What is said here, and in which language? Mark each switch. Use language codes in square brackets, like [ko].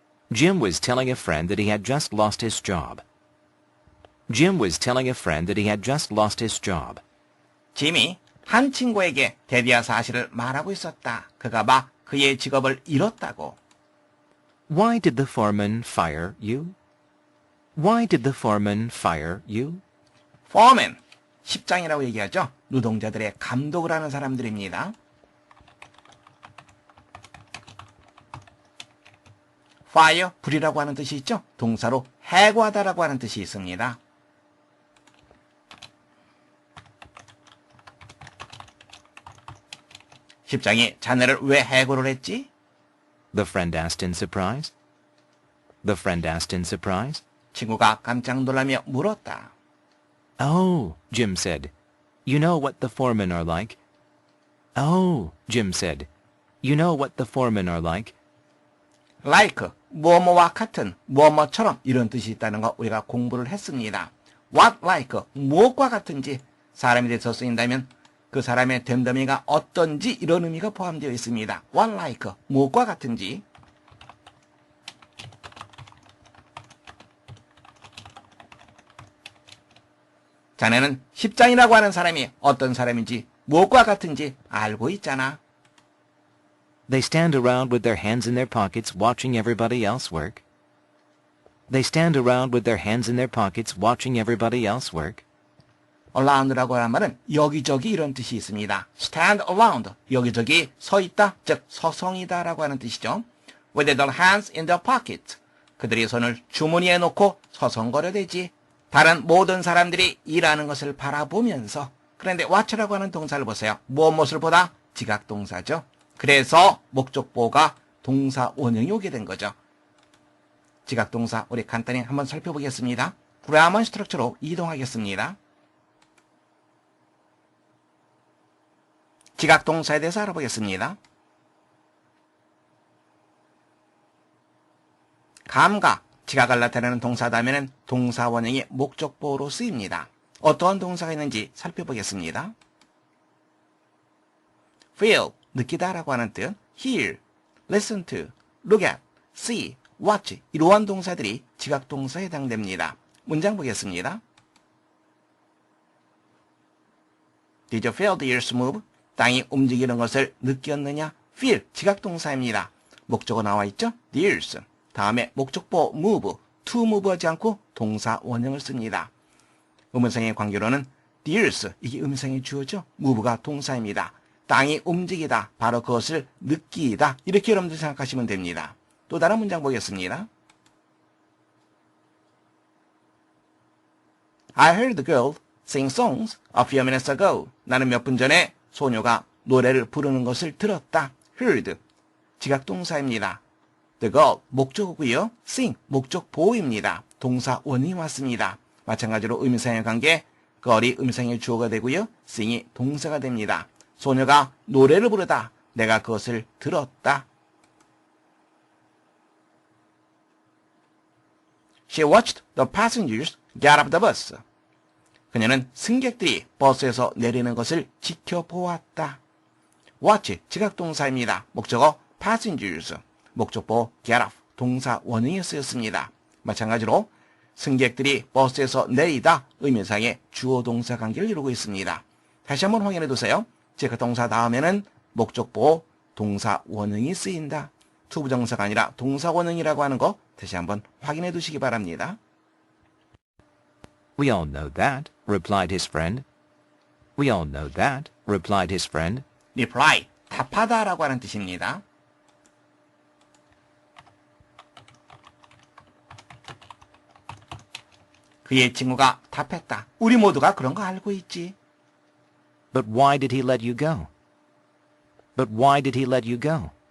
[en] Jim was telling a friend that he had just lost his job. Jim was telling a friend that he had just lost his job. [ko] 짐이 한 친구에게 대리아 사실을 말하고 있었다. 그가 막 그의 직업을 잃었다고. [en] Why did the foreman fire you? Why did the foreman fire you? [ko] foreman, 십장이라고 얘기하죠. 노동자들의 감독을 하는 사람들입니다. fire, 불이라고 하는 뜻이 있죠. 동사로 해고하다라고 하는 뜻이 있습니다. 십장이 자네를 왜 해고를 했지? [en] The friend asked in surprise. The friend asked in surprise. [ko] 친구가 깜짝 놀라며 물었다. [en] Oh, Jim said. You know what the foremen are like. Oh, Jim said. You know what the foremen are like. [ko] like, 뭐뭐와 같은, 뭐뭐처럼 이런 뜻이 있다는 거 우리가 공부를 했습니다. [en] what like, [ko] 무엇과 같은지 사람에 대해서 쓰인다면 그 사람의 됨됨이가 어떤지 이런 의미가 포함되어 있습니다. [en] what like, [ko] 무엇과 같은지. 자네는 십장이라고 하는 사람이 어떤 사람인지 무엇과 같은지 알고 있잖아. [en] They stand around with their hands in their pockets watching everybody else work. They stand around with their hands in their pockets watching everybody else work. [ko] around라고 하는 말은 여기저기 이런 뜻이 있습니다. [en] stand around, [ko] 여기저기 서 있다, 즉 서성이다라고 하는 뜻이죠. [en] With their hands in their pocket, [ko] 그들이 손을 주머니에 놓고 서성거려대지. 다른 모든 사람들이 일하는 것을 바라보면서. 그런데 watch라고 하는 동사를 보세요. 무엇을 보다? 지각동사죠. 그래서 목적보가 동사 원형이 오게 된 거죠. 지각동사 우리 간단히 한번 살펴보겠습니다. 그라머 스트럭처로 이동하겠습니다. 지각동사에 대해서 알아보겠습니다. 감각, 지각을 나타내는 동사다면은 동사 원형이 목적보로 쓰입니다. 어떠한 동사가 있는지 살펴보겠습니다. feel, 느끼다라고 하는 뜻, [en] hear, listen to, look at, see, watch [ko] 이러한 동사들이 지각동사에 해당됩니다. 문장 보겠습니다. [en] Did you feel the earth move? [ko] 땅이 움직이는 것을 느꼈느냐? feel, 지각동사입니다. 목적어 나와 있죠? the earth. 다음에 목적보 move, [en] to move [ko] 하지 않고 동사 원형을 씁니다. 의문사의 관계로는 the earth, 이게 의문사의 주어죠? move가 동사입니다. 땅이 움직이다, 바로 그것을 느끼다. 이렇게 여러분들 생각하시면 됩니다. 또 다른 문장 보겠습니다. [en] I heard the girl sing songs a few minutes ago. [ko] 나는 몇 분 전에 소녀가 노래를 부르는 것을 들었다. heard, 지각동사입니다. The girl, 목적어고요. sing, 목적보호입니다. 동사 원형이 왔습니다. 마찬가지로 의미상의 관계, girl이 의미상의 주어가 되고요. sing이 동사가 됩니다. 소녀가 노래를 부르다. 내가 그것을 들었다. [en] She watched the passengers get off the bus. [ko] 그녀는 승객들이 버스에서 내리는 것을 지켜보았다. watch, 지각동사입니다. 목적어 passengers, 목적보 [en] get off, [ko] 동사 원형이 쓰였습니다. 마찬가지로 승객들이 버스에서 내리다 의미상의 주어 동사 관계를 이루고 있습니다. 다시 한번 확인해 두세요. 지각동사 다음에는 목적보 동사 원형이 쓰인다. 투부정사가 아니라 동사 원형이라고 하는 거 다시 한번 확인해 두시기 바랍니다. [en] We all know that, replied his friend. We all know that, replied his friend. [ko] reply, 답하다라고 하는 뜻입니다. 그의 친구가 답했다. 우리 모두가 그런 거 알고 있지. [en] But why did he let you go? But why did he let you go?